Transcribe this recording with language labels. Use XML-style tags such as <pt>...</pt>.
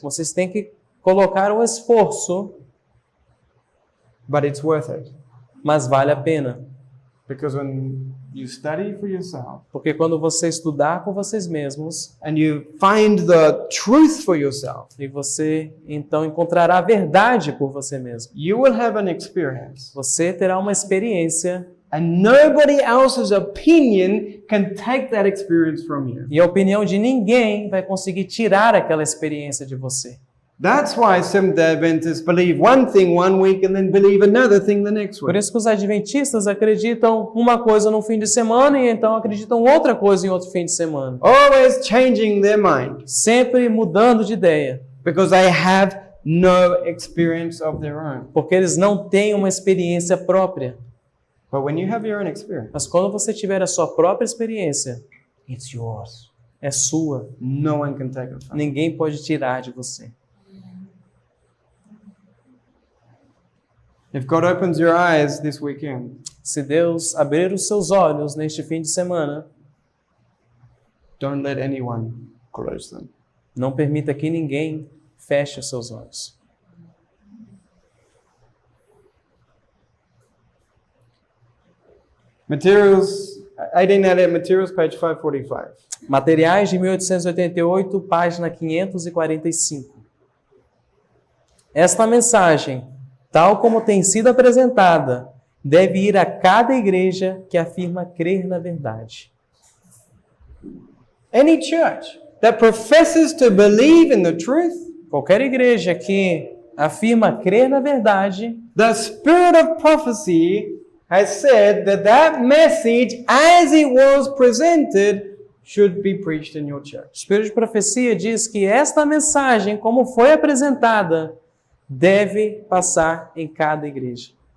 <pt>Vocês têm que colocar o esforço,</pt> <en>But it's worth it.</en> <pt>mas vale a pena.</pt> <en>Because when you study for yourself</en> <pt>Porque quando você estudar por vocês mesmos,</pt> <en>and you find the truth for yourself,</en> <pt>e você então encontrará a verdade por você mesmo,</pt> <en>you will have an experience.</en> <pt>você terá uma experiência</pt> <en>And nobody else's opinion can take that experience from you.</en> <pt>e a opinião de ninguém vai conseguir tirar aquela experiência de você.</pt> <en>That's why Seventh-day Adventists believe one thing one week and then believe another thing the next</en> <pt>Por</pt> <en>week.</en> <pt>isso que os adventistas acreditam uma coisa no fim de semana e então acreditam outra coisa em outro fim de semana.</pt> <en>Always changing their mind</en> <pt>Sempre mudando de ideia,</pt> <en>because they have no experience of their own.</en> <pt>porque eles não têm uma experiência própria.</pt> <en>But when you have your own experience,</en> <pt>Mas quando você tiver a sua própria experiência,</pt> <en>it's yours.</en> <pt>é sua.</pt> <en>No one can take it from you.</en> <pt>Ninguém pode tirar de você.</pt> <en>If God opens your eyes this weekend,</en> <pt>Se Deus abrir os seus olhos neste fim de semana,</pt> <en>don't let anyone close them.</en> <pt>não permita que ninguém feche os seus olhos.</pt> <en>Materials, 1888 Materials, page 545.</en> <pt>Materiais de 1888, página 545. Esta mensagem, tal como tem sido apresentada, deve ir a cada igreja que afirma crer na verdade.</pt> <en>Any church that professes to believe in the truth,</en> <pt>Qualquer igreja que afirma crer na verdade,</pt> <en>the spirit of prophecy has said that that message as it was presented should be preached in your</en> <pt>o</pt> <en>church.</en> <pt>Espírito de Profecia diz que esta mensagem, como foi apresentada, deve passar em cada igreja.</pt>